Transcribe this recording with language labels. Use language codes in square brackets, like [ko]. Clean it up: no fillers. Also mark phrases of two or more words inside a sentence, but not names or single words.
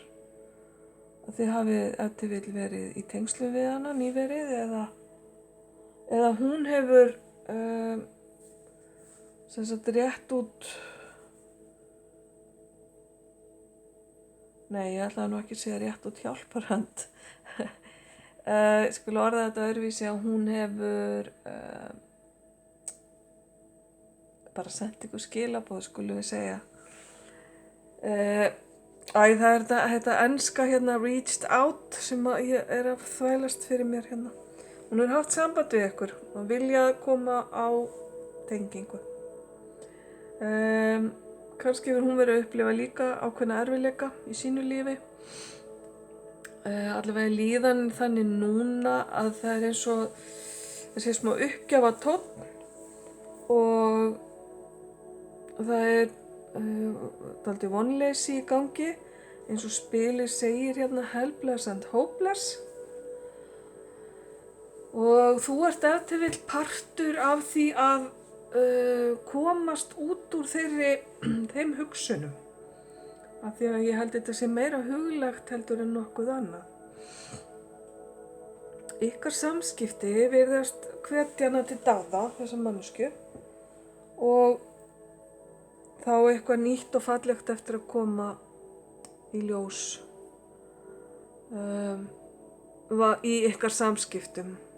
[is] Að þið hafið ef þið vill verið í tengslum við hana nýverið eða hún hefur sem sagt rétt út, nei ég ætlaði nú ekki að segja rétt út hjálparhönd, ég skulle orða þetta öðruvísi að hún hefur bara sent ykkur skilaboð skulum við segja. Það er þetta enska hérna [en] reached out [is] sem ég er að þvælast fyrir mér hérna. Hún hefur haft samband við ykkur og viljað koma á tengingu. Kannski hefur hún verið að upplifa líka ákveðna erfiðleika í sínu lífi. Allavega líðan þannig núna að það er eins og þessi smá uppgjafa tónn og það er dálítið vonleysi í gangi eins og spilið segir hérna [en] helpless and hopeless [is] og þú ert ef til vill partur af því að komast út úr þeim hugsunum af því að ég held þetta sé meira huglegt heldur en nokkuð annað. Ykkar samskipti virðast hvetja hana til dáða, þessa manneskju og þá eitthvað nýtt og fallegt eftir að koma í ljós í ykkar samskiptum.